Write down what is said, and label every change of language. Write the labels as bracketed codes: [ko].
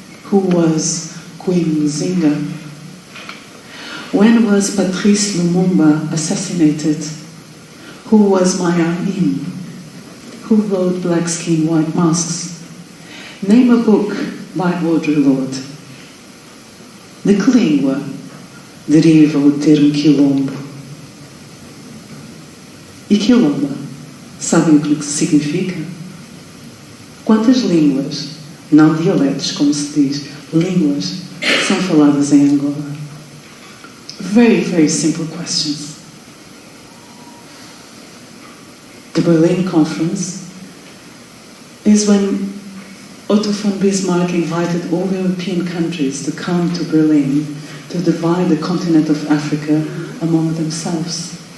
[en] Who was Queen Muzinga? When was Patrice Lumumba assassinated? Who was Maya Angelou? Who wrote Black Skin, White Masks? Name a book by Audre Lorde. [pt] De que língua deriva o termo quilombo? E quilomba, sabem o que significa? Quantas línguas, não dialetos como se diz, línguas são faladas em Angola? [en] Very, very simple questions. The Berlin Conference is when Otto von Bismarck invited all European countries to come to Berlin to divide the continent of Africa among themselves.